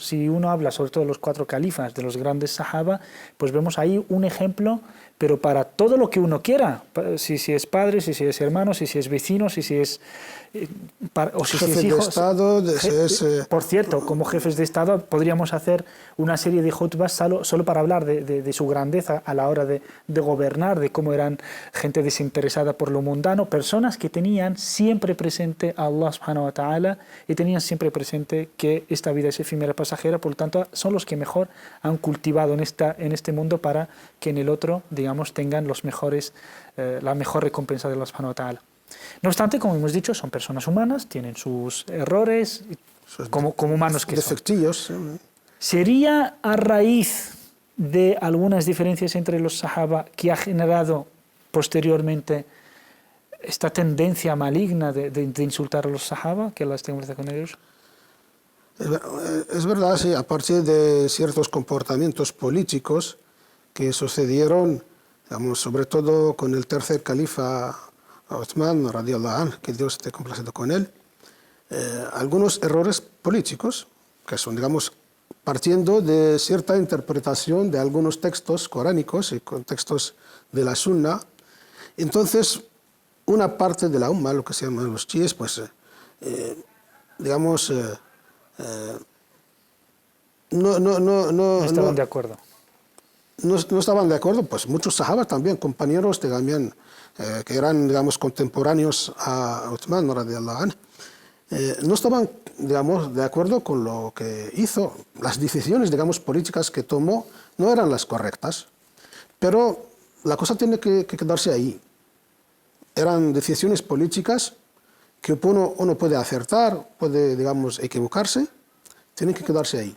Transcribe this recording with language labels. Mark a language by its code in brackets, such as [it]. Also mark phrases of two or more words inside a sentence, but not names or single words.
[es] Si uno habla sobre todo de los 4 califas, de los grandes sahaba, pues vemos ahí un ejemplo, pero para todo lo que uno quiera, si es padre, si es hermano, si es vecino, si es o si es hijo. De Estado, por cierto, como jefes de Estado podríamos hacer una serie de jutbas solo para hablar de su grandeza a la hora de gobernar, de cómo eran gente desinteresada por lo mundano, personas que tenían siempre presente a [ar] الله سبحانه وتعالى [es] y tenían siempre presente que esta vida es efímera, pasajera, por lo tanto son los que mejor han cultivado en este mundo para que en el otro, digamos, tengan la mejor recompensa de [ar] الله سبحانه وتعالى. [es] No obstante, como hemos dicho, son personas humanas, tienen sus errores, como humanos que son. Defectillos. ¿Sería a raíz de algunas diferencias entre los sahaba que ha generado posteriormente esta tendencia maligna de insultar a los sahaba, que las tenemos con ellos? Es verdad, sí, a partir de ciertos comportamientos políticos que sucedieron, digamos, sobre todo con el tercer califa Uthman, [ar] رضي الله عنه, [es] que Dios esté complacido con él, algunos errores políticos que son, digamos, partiendo de cierta interpretación de algunos textos coránicos y textos de la Sunna. Entonces, una parte de la Umma, lo que se llaman los chiíes, pues, digamos, no estaban de acuerdo. No estaban de acuerdo, pues muchos sahabas también, compañeros también, que eran, digamos, contemporáneos a Uthman, [ar] رضي الله عنه, [es] no estaban, digamos, de acuerdo con lo que hizo. Las decisiones, digamos, políticas que tomó no eran las correctas, pero la cosa tiene que quedarse ahí. Eran decisiones políticas que uno puede acertar, puede, digamos, equivocarse, tienen que quedarse ahí.